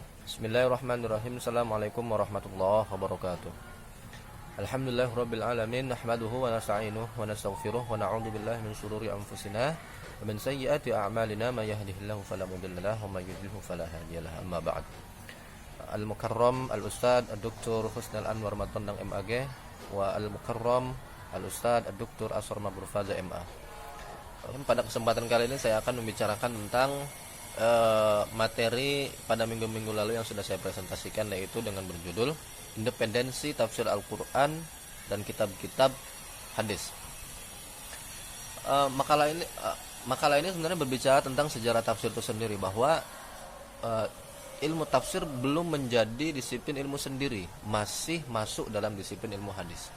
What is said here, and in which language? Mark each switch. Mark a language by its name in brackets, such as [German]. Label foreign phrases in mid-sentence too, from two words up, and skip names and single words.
[Arabic] بسم الله الرحمن الرحيم. السلام عليكم ورحمة الله وبركاته. الحمد لله رب العالمين، نحمده ونستعينه ونستغفره ونعوذ بالله من شرور أنفسنا ومن سيئات أعمالنا، من يهده الله فلا مضل له ومن يضلله فلا هادي له. أما بعد. المكرم الأستاذ الدكتور Husnal Anwar Matondang MAG و المكرم الأستاذ الدكتور Aswar Mabrur Faza MA. [Indonesian] Pada kesempatan kali ini saya akan membicarakan tentang materi pada minggu-minggu lalu yang sudah saya presentasikan, yaitu dengan berjudul Independensi Tafsir Al-Quran dan Kitab-Kitab Hadis. Makalah ini sebenarnya berbicara tentang sejarah tafsir itu sendiri, bahwa ilmu tafsir belum menjadi disiplin ilmu sendiri, masih masuk dalam disiplin ilmu hadis.